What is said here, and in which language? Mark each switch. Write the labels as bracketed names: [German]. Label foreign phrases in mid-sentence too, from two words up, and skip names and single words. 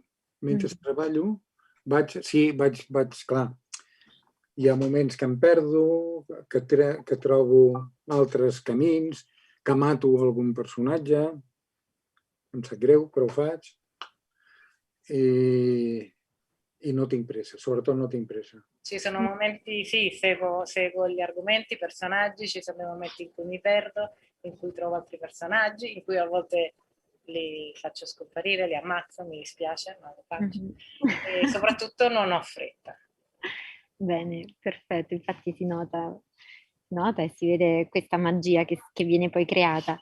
[Catalan] Mentre treballo, clar, hi ha moments que em perdo, que trobo altres camins, que mato algun personatge, em sap greu, però ho faig, i no tinc pressa, sobretot no tinc pressa. [Italian] Ci sono momenti, sì, seguo gli argomenti, i personaggi, ci sono momenti in cui mi perdo, in cui trovo altri personaggi, in cui a volte li faccio scomparire, li ammazzo, mi dispiace, ma lo faccio. E soprattutto non ho fretta. Bene, perfetto, infatti si nota e si vede questa magia che viene poi creata.